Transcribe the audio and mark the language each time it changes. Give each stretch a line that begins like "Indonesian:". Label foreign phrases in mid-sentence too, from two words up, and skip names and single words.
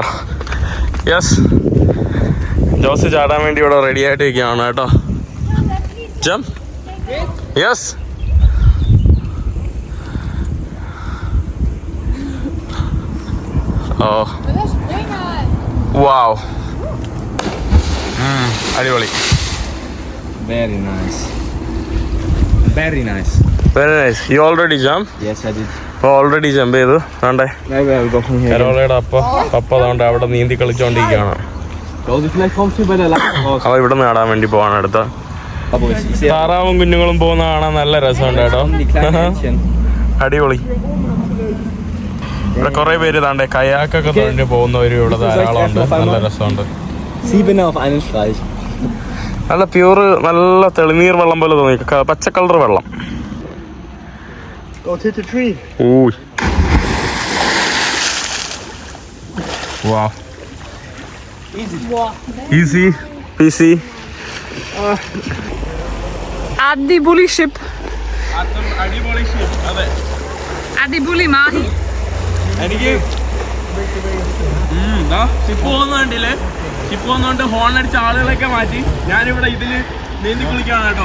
Malayalam: യെസ്, ജോസി ചാടാൻ വേണ്ടി ഇവിടെ റെഡി ആയിട്ട് ഇരിക്കുകയാണ് കേട്ടോ.
English: jump. yes. oh wow, അടിപൊളി. Very nice. Very nice. very nice. you already jump? Yes, I did.
Malayalam: അപ്പോൾ
English: already jump
Malayalam: ചെയ്തു. വേണ്ടേ,
English: Maybe I'll go from here.
Malayalam: കരോളയുടെ പപ്പ അതുകൊണ്ട് അവിടെ നീന്തി കളിച്ചോണ്ടിരിക്കുകയാണ്.
German: Rosie, vielleicht kommst du bei der Lache raus.
Malayalam: അവ ഇവിടെ നിന്ന് നടാൻ വേണ്ടി പോവാണ് അടുത്ത. താറാവും കുഞ്ഞുങ്ങളും പോകുന്ന കാണാൻ നല്ല രസമുണ്ട് കേട്ടോ.
German: Die kleinen Mädchen.
Malayalam: അടിപൊളി. ഇവിടെ കുറെ പേര് താണ്ടെ കയാക്കൊക്കെ തൊഴിഞ്ഞ് പോകുന്നവരും ഇവിടെ ധാരാളം ഉണ്ട്. നല്ല രസമുണ്ട്.
German: 7 auf einen Streich.
Malayalam: നല്ല പ്യൂർ, നല്ല തെളിനീർ വെള്ളം പോലെ തോന്നി. പച്ച കളർ വെള്ളം.
English: Go to the tree. Ooh. Wow. Easy. Peasy.
Malayalam: അടിപൊളി ഷിപ്പ്. അടിപൊളി ഷിപ്പ്. അതെ, അടിപൊളി മാഹി. എനിക്ക് ഷിപ്പ് പോകുന്ന കണ്ടില്ലേ, ഷിപ്പ് പോകുന്നോണ്ട് ഹോൺ അടിച്ച ആളുകളൊക്കെ മാറ്റി ഞാനിവിടെ ഇതില് നീന്തി കുളിക്കാണ് കേട്ടോ.